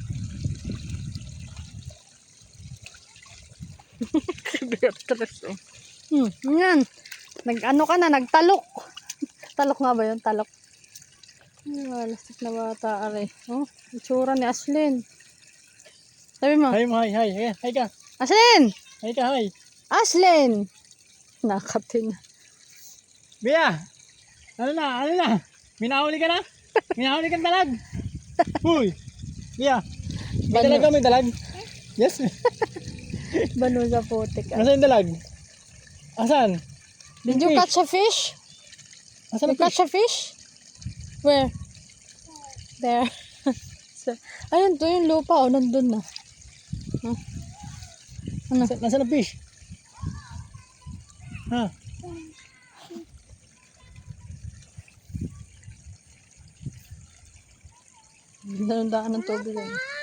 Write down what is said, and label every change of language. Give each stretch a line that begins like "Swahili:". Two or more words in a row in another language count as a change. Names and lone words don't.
Filipino: Beatrice, oh. Yan. Nag-ano ka na, nagtalok. Talok nga ba yun? Talok. Ay, malastik na bata, are. Oh, itsura ni Aslin. Sabi mo, Hi, hi, hi. Hi ka. Aslin! Hi ka, hi. Aslin! Nakatin. Bea! Ano na? Ano na? Minahuli ka na? Minahuli kang dalag? Uy! Bea! May dalag ka, may dalag? Yes? Bano sa putik. Nasaan yung dalag? Asan?
English: Did you catch a fish?
Filipino: Asan
English: You
Filipino: ang fish?
English: catch a fish? Where? There. So,
Filipino: ayun, to yung lupa, oh, nandun na. Huh? Ano? Nasaan ang fish? Ha? Daan ng tubig yan.